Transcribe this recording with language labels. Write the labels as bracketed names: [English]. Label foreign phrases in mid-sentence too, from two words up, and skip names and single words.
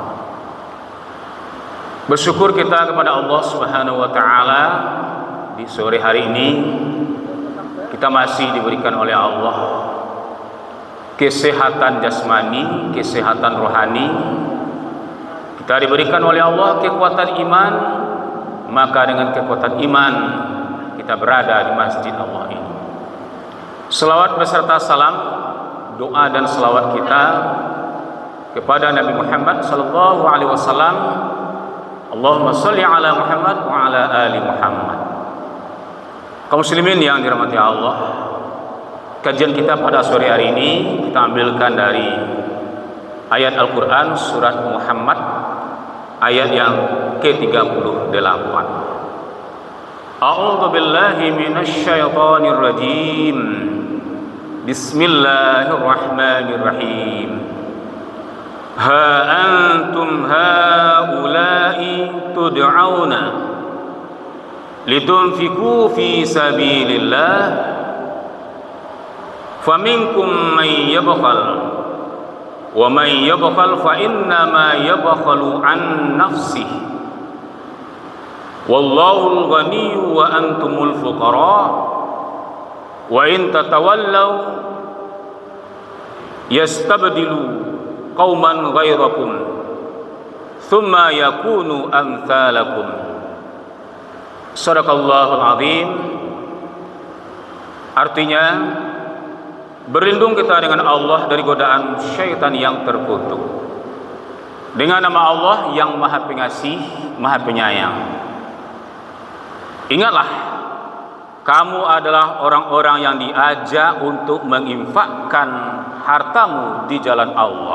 [Indonesian] Bersyukur kita kepada Allah [Arabic] سبحانه وتعالى [Indonesian] di sore hari ini kita masih diberikan oleh Allah kesehatan jasmani, kesehatan rohani. Kita diberikan oleh Allah kekuatan iman. Maka dengan kekuatan iman kita berada di masjid Allah ini. Selawat beserta salam, doa dan selawat kita kepada Nabi Muhammad [Arabic] صلى الله عليه وسلم. اللهم صل على محمد وعلى آل محمد. [Indonesian] Kaum muslimin yang dirahmati Allah, kajian kita pada sore hari ini kita ambilkan dari ayat Al-Qur'an surat Muhammad ayat yang ke-38. [Arabic] أعوذ بالله من الشيطان الرجيم. بسم الله الرحمن الرحيم. ها أنتم هؤلاء تدعون لتنفقوا في سبيل الله فمنكم من يبخل ومن يبخل فإنما يبخل عن نفسه والله الغني وأنتم الفقراء وإن تتولوا يستبدل قوما غيركم ثم يكونوا أمثالكم. صدق الله العظيم. [Indonesian] Artinya, berlindung kita dengan Allah dari godaan syaitan yang terkutuk dengan nama Allah yang Maha Pengasih, Maha Penyayang. Ingatlah, kamu adalah orang-orang yang diajak untuk menginfakkan hartamu di jalan Allah.